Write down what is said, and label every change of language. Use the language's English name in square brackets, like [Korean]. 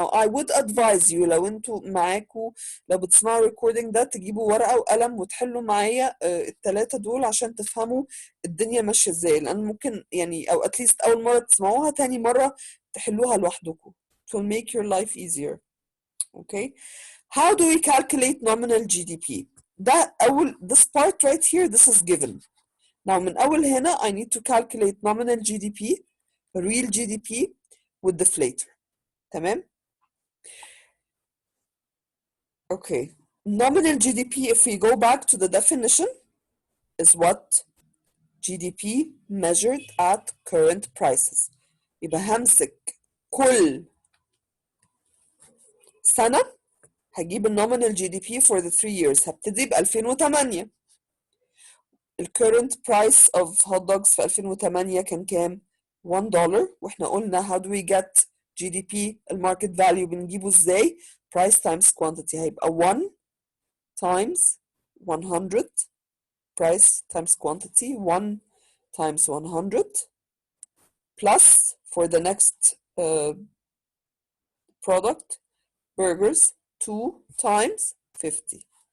[English] Now I would advise you [Arabic] لو انتوا معاكوا لو بتسمعوا [English] recording [Arabic] ده تجيبوا ورقة وقلم وتحلوا معايا الثلاثة دول عشان تفهموا الدنيا ماشية ازاي، لأن ممكن يعني أو [English] at least [Arabic] أول مرة تسمعوها تاني مرة تحلوها لوحدكم. [English] It will make your life easier. Okay, how do we calculate nominal GDP? [Arabic] ده أول [English] this part right here, this is given. Now [Arabic] من أول هنا [English] I need to calculate nominal GDP, real GDP with deflator. [Arabic] تمام؟ [English] Okay, nominal GDP if we go back to the definition is what? GDP measured at current prices. [Arabic] يبقى همسك كل سنة هجيب [English] النومينال G D P for the 3 years. [Arabic] هبتدي ب [English] 2008. الكورنت price of hot dogs [Arabic] في 2008 كان كام؟ [English] $1. [Arabic] واحنا قلنا [English] how do we get GDP الماركت value [Arabic] بنجيبه ازاي؟ [English] price times quantity. [Arabic] هيبقى [English] 1 times 100 price times quantity 1 times 100 plus for the next product burgers 2 times 50.